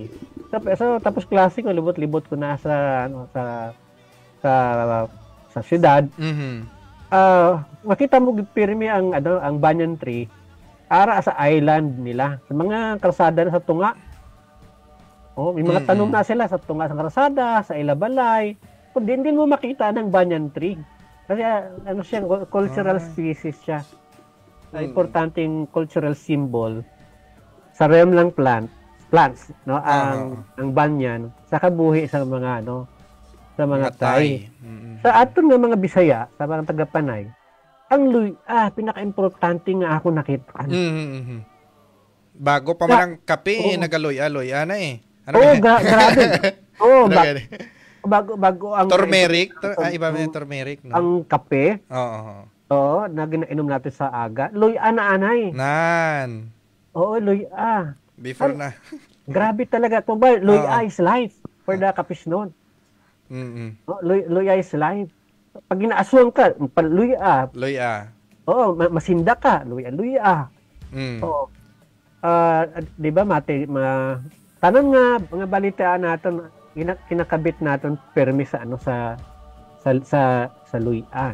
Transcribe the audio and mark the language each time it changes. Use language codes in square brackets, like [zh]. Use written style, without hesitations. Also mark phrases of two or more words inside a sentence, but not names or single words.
[hil] So tapos klase ko, libot-libot ko na sa syudad. Makita mo pirmi ang [en] banyan tree [hil] ara sa island nila. Sa mga kalsada na sa tunga. May mga tanom na sila sa tunga sa kalsada, sa ilabalay. Kung din mo makita ng [en] banyan tree. [hil] Kasi siya, [en] cultural species [hil] siya. [tl] Importanteng [en] cultural symbol [tl] sa realm ng plants, no? [hil] Ang banyan sa kabuhi sa mga sa mga Thai. Sa aton nga mga Bisaya, sa mga taga-Panay, ang luya pinaka-importante nga ako nakita. Bago pa man ang kape, nagaluya-luya na eh. Grabe. Bago ang [tl] turmeric, iba ba yung turmeric, no? [hil] Ang kape. Oo, [tl] na ginainom natin sa aga. [hil] Luya na anay. Nan. Oo, luya. Before na. [tl] Grabe talaga. Kumbaga, luya [en] is life for the Kapisnon. Luya is life. [hil] Pag ginaaswang ka, luya. Luya. Oo, masinda ka. Luya. Oo. [tl] Di ba, Mate, tanan nga, mga balitaan natin, kinakabit natin permi sa sa luya.